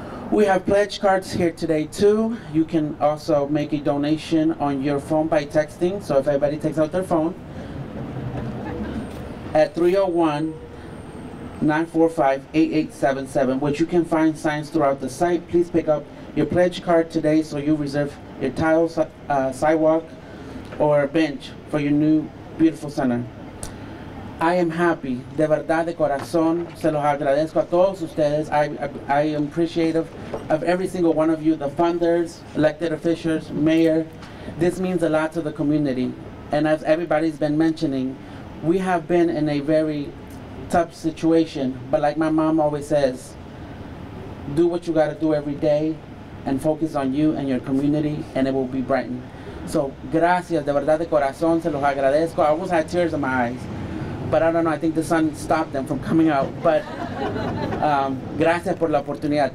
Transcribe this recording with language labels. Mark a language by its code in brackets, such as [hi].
[en] We have pledge cards here today too. You can also make a donation on your phone by texting, so if everybody takes out their phone, at 301-945-8877, which you can find signs throughout the site. Please pick up your pledge card today so you reserve your tile, sidewalk, or bench for your new beautiful center. I am happy, [es] de verdad, de corazón, se los agradezco a todos ustedes. [en] I am appreciative of every single one of you, the funders, elected officials, mayor. This means a lot to the community. And as everybody's been mentioning, we have been in a very tough situation, but like my mom always says, do what you gotta do every day and focus on you and your community, and it will be brightened. [es] So, gracias, de verdad, de corazón, se los agradezco. [en] I almost had tears in my eyes, but I don't know, I think the sun stopped them from coming out. [es] But gracias por la oportunidad.